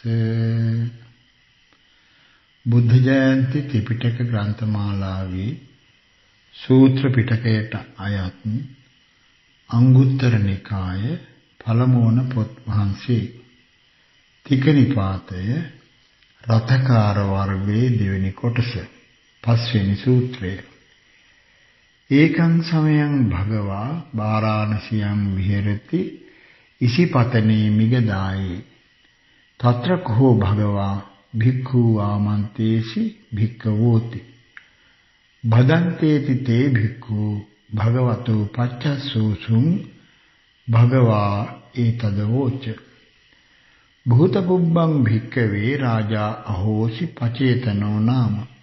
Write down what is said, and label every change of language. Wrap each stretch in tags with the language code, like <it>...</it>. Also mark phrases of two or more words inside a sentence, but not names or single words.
<si>බුද්ධ ජයන්ති ත්‍රිපිටක ග්‍රන්ථමාලාවේ සූත්‍ර පිටකයට අයත් අංගුත්තර නිකාය පළමුවන පොත් වහන්සේ තික නිපාතය රතකාර වර්ගයේ දෙවෙනි කොටස පස්වෙනි සූත්‍රය.</si> <pi>ඒකං සමයං භගවා වාරාණසියං විහෙරති ඉසිපතනේ මිගදායේ తත්‍ර කෝ භගවා භික්ඛු ආමන්තේසි භික්ඛවෝති බදන්තේති තේ භික්ඛු භගවතෝ පච්චස්සෝසුං භගවා ඒතදවෝච භූත පුබ්බං භික්ඛවේ රාජා අහෝසි පචේතනෝ නාම</pi>